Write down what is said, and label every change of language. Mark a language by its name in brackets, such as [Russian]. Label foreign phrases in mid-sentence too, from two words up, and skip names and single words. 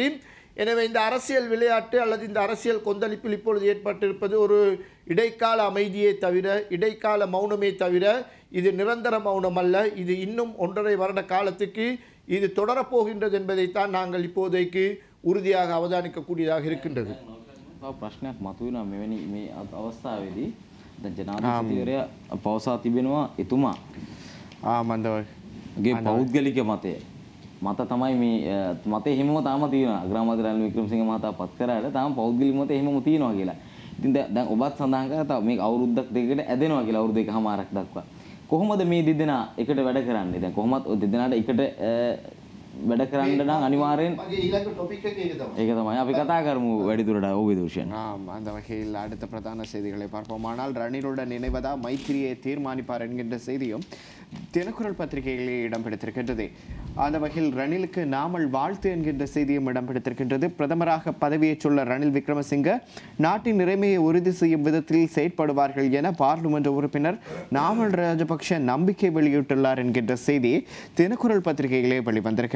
[Tamil] எனவே இந்த அரசியல் விளையாட்டு அல்லது இந்த அரசியல் கொந்தளிப்பில் இப்பொழுது ஏற்பட்டிருப்பது ஒரு இடைக்கால அமைதியே தவிர, இடைக்கால மௌனமே தவிர, இது நிரந்தர மௌனம் அல்ல. இது இன்னும் 1.5 வருட காலத்துக்கு இது தொடரப்போகின்றது என்பதைத்தான் நாங்கள் இப்போதைக்கு உறுதியாக அவதானிக்கக்கூடியதாக இருக்கின்றது. [Sinhala] ප්‍රශ්නයක් මතුවෙනවා මෙවැනි මේ අවස්ථාවේදී දැන් ජනාධිපතිවරයා පවසා තිබෙනවා එතුමා ගේ පෞද්ගලික මතය මත තමයි මේ මතේ හිමම තාම තියෙනවා. අග්‍රාමාත්‍ය රනිල් වික්‍රමසිංහ මහතා පත් කරාට තාම පෞද්ගලික මතේ හිමම තියෙනවා කියලා. ඉතින් දැන් ඔබත් සඳහන් කරා තව මේක අවුරුද්දක් දෙකකට ඇදෙනවා කියලා අවුරුදු 1කමාරක් දක්වා. කොහොමද මේ දෙදෙනා එකට වැඩ කරන්නේ? දැන් කොහොමත් ඔය දෙදෙනාට එකට වැඩ කරන්න නම් අනිවාර්යෙන් මගේ ඊළඟ ටොපික් එක ඒක තමයි අපි කතා කරමු වැඩිදුරට ඕකේ දෝෂයන්. [Tamil] அந்த வகையில் அடுத்த பிரதான செய்திகளை பார்ப்போம். ஆனால் ரணிலுடன் இணைவதா மைத்திரியை தீர்மானிப்பார் என்கின்ற செய்தியும் தினக்குரல் பத்திரிகையிலே இடம் பிடித்திருக்கின்றது. அந்த வகையில் ரணிலுக்கு நாமல் வாழ்த்து என்கின்ற செய்தியும் இடம் பிடித்திருக்கின்றது. பிரதமராக பதவியேற்றுள்ள ரணில் விக்ரமசிங்க நாட்டின் நிறைமையை உறுதி செய்யும் விதத்தில் செயற்படுவார்கள் என பார்லிமெண்ட் உறுப்பினர் நாமல் ராஜபக்ஷ நம்பிக்கை வெளியிட்டுள்ளார் என்கின்ற செய்தி தினக்குரல் பத்திரிகையிலே வெளிவந்திருக்கின்றது.